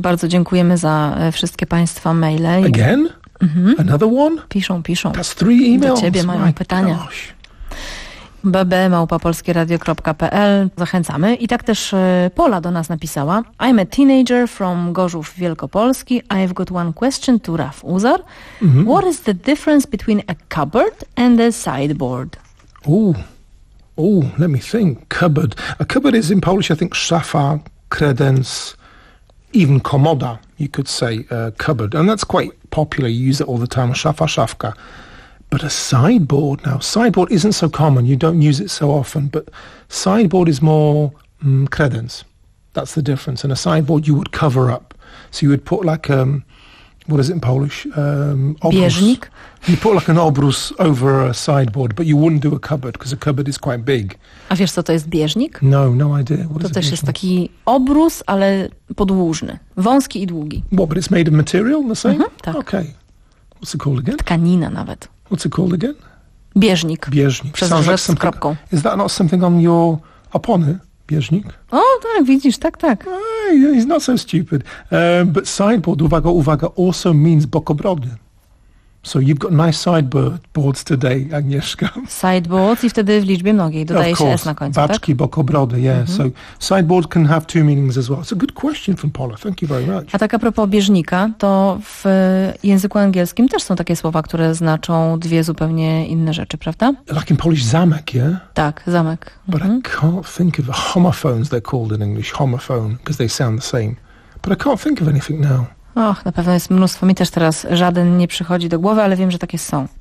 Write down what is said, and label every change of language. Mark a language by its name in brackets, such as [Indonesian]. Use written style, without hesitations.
[Polish] Bardzo dziękujemy za wszystkie państwa maile. [English] Again? Mm-hmm. Another one? [Polish] Piszą. [English] That's three emails. [Polish] Do ciebie mają My pytania. [English] Gosh. [Polish] bb@polskieradio.pl. Zachęcamy. I tak też Pola do nas napisała. [English] I'm a teenager from Gorzów Wielkopolski. I've got one question to Raf Uzar. Mm-hmm. What is the difference between a cupboard and a sideboard? Ooh, let me think. Cupboard. A cupboard is in Polish, I think, [Polish] szafa, kredens, [English] even komoda, you could say, cupboard. And that's quite popular. You use it all the time, [Polish] szafa, szafka. [English] But a sideboard now. Sideboard isn't so common. You don't use it so often. But sideboard is more kredens. That's the difference. And a sideboard you would cover up. So you would put like, what is it in Polish? [Polish] Obrus. Bieżnik. [English] You put like an obrus over a sideboard, but you wouldn't do a cupboard, because a cupboard is quite big. [Polish] A wiesz, co to jest bieżnik? [English] No idea. What [Polish] to is też jest taki obrus, ale podłużny. Wąski i długi. [English] What, but it's made of material, the same? [Polish] Mm-hmm, tak. [English] Okay. What's it called again? [Polish] Tkanina nawet. [English] What's it called again? [Polish] Bieżnik. Bieżnik. Przez rzecz like z kropką. [English] Is that not something on your [Polish] opony? Bieżnik? O, tak, widzisz, tak. [English] No, he's not so stupid. But sideboard, [Polish] uwaga, [English] also means [Polish] bokobrody. [English] So you've got nice sideboards today, Agnieszka. Sideboards [Polish] i wtedy w liczbie mnogiej dodaje się S na końcu, baczki, tak? Baczki, bokobrody, [English] yeah. [Polish] Mm-hmm. [English] So sideboard can have two meanings as well. It's a good question from Paula, thank you very much. [Polish] A tak a propos bieżnika, to w języku angielskim też są takie słowa, które znaczą dwie zupełnie inne rzeczy, prawda? [English] Like in Polish, [Polish] zamek, [English] yeah? [Polish] Tak, zamek. [English] But mm-hmm. I can't think of homophones, they're called in English, homophone, because they sound the same. But I can't think of anything now. [Polish] Och, na pewno jest mnóstwo. Mi też teraz żaden nie przychodzi do głowy, ale wiem, że takie są.